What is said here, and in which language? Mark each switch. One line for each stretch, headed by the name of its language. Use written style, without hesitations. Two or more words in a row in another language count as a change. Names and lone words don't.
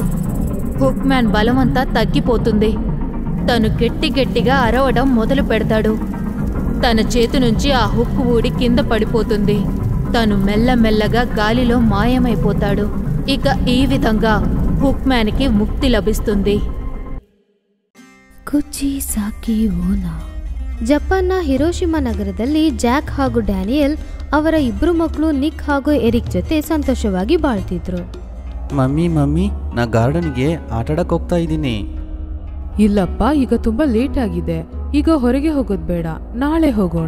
Telugu: హుక్ మ్యాన్ బలమంతా తగ్గిపోతుంది. తను గట్టిగా అరవడం మొదలు పెడతాడు. తన చేతి నుంచి ఆ హుక్ ఊడి కింద పడిపోతుంది. తను మెల్లమెల్లగా గాలిలో మాయమైపోతాడు. ఇక ఈ విధంగా హుక్ మ్యాన్కి ముక్తి లభిస్తుంది.
Kannada: ಕುಚಿ ಸಾಕಿ ಓನಾ. ಜಪಾನ್ನ ಹಿರೋಶಿಮಾ ನಗರದಲ್ಲಿ ಜಾಕ್ ಹಾಗೂ ಡ್ಯಾನಿಯಲ್ ಅವರ ಇಬ್ಬರು ಮಕ್ಕಳು ನಿಕ್ ಹಾಗೂ ಎರಿಕ್ ಜೊತೆ ಸಂತೋಷವಾಗಿ ಬಾಳ್ತಿದ್ರು. ಮಮ್ಮಿ ನಾ ಗಾರ್ಡನ್ಗೆ ಆಟಾಡಕ್ಕೆ ಹೋಗ್ತಾ ಇದ್ದೀನಿ. ಇಲ್ಲಪ್ಪ, ಈಗ ತುಂಬಾ ಲೇಟ್ ಆಗಿದೆ. ಈಗ ಹೊರಗೆ ಹೋಗೋದು ಬೇಡ, ನಾಳೆ ಹೋಗೋಣ.